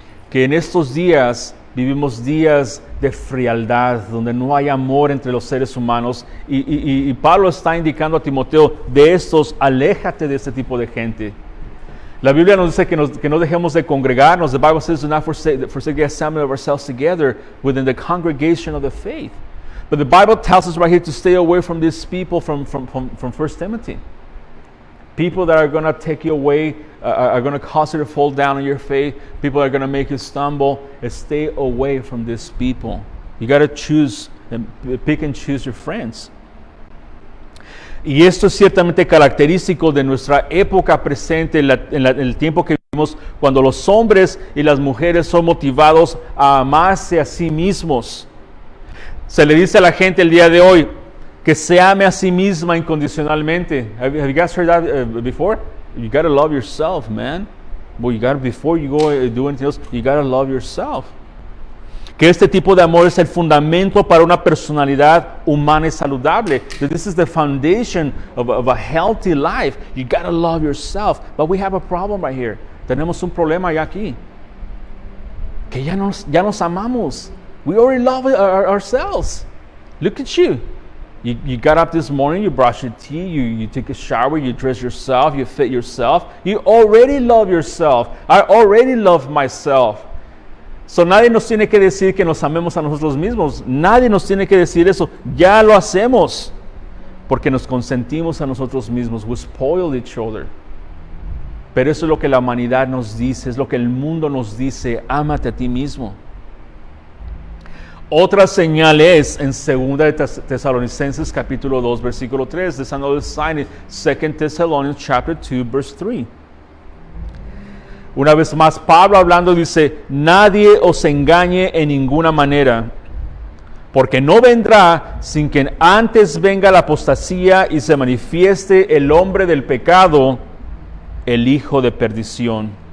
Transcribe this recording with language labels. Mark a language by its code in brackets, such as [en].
[es] Que en estos días vivimos días de frialdad, donde no hay amor entre los seres humanos. Y Pablo está indicando a Timoteo, de estos, aléjate de este tipo de gente. La Biblia nos dice que no dejemos de congregarnos. [en] The Bible says, do not forsake the assembly of ourselves together within the congregation of the faith. But the Bible tells us right here to stay away from these people from 1 Timothy. People that are going to take you away, are going to cause you to fall down on your faith. People are going to make you stumble. Stay away from these people. You got to choose, and pick and choose your friends. [es] Y esto es ciertamente característico de nuestra época presente, en el tiempo que vivimos, cuando los hombres y las mujeres son motivados a amarse a sí mismos. Se le dice a la gente el día de hoy que se ame a sí misma incondicionalmente. [en] Have you guys heard that before? You got to love yourself, man. Well, before you go do anything else, you got to love yourself. [es] Que este tipo de amor es el fundamento para una personalidad humana y saludable. [en] That this is the foundation of a healthy life. You got to love yourself. But we have a problem right here. [es] Tenemos un problema ya aquí. Que ya nos amamos. [en] We already love ourselves. Look at you. You got up this morning, you brush your teeth, you take a shower, you dress yourself, you fit yourself. You already love yourself. I already love myself. [es] So nadie nos tiene que decir que nos amemos a nosotros mismos. Nadie nos tiene que decir eso. Ya lo hacemos. Porque nos consentimos a nosotros mismos. [en] We spoil each other. [es] Pero eso es lo que la humanidad nos dice, es lo que el mundo nos dice. Ámate a ti mismo. Otra señal es en 2 Tesalonicenses capítulo 2 versículo 3. [en] There's another sign in 2 Thessalonians chapter 2 verse 3. [es] Una vez más Pablo hablando dice, nadie os engañe en ninguna manera, porque no vendrá sin que antes venga la apostasía y se manifieste el hombre del pecado, el hijo de perdición.